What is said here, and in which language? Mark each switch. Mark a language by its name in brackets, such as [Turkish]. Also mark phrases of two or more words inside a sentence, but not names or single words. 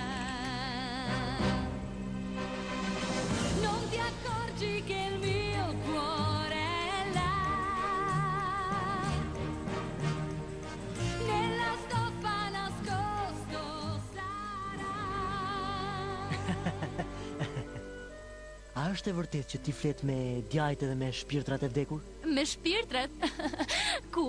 [Italian] Non ti accorgi che il mio cuore è là, nella stoffa nascosto sarà. [Albanian] A është e vërtet që ti flet me djajt edhe me shpirtrat e vdekur? Me shpirtrat? Kur?